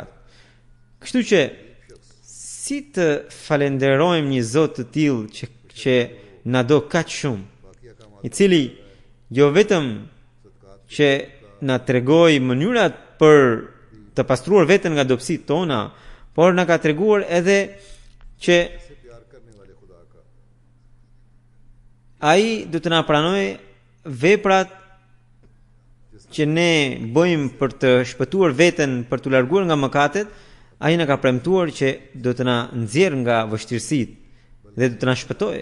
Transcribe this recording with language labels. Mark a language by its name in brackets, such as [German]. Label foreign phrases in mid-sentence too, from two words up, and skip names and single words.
[Albanian] Kështu që si të falenderojmë një Zot të tillë që na do kaq shumë, i cili jo vetëm që na tregoi mënyrat për të pastruar veten nga dobësitë tona, por na ka treguar edhe që [Urdu] سے پیار کرنے والے خدا کا [Albanian] ai do të na pranojë veprat që ne bëjmë për të shpëtuar veten, për të larguar nga mëkatet. Ai na ka premtuar që do të na nxjerr nga vështirësitë dhe do të na shpëtojë.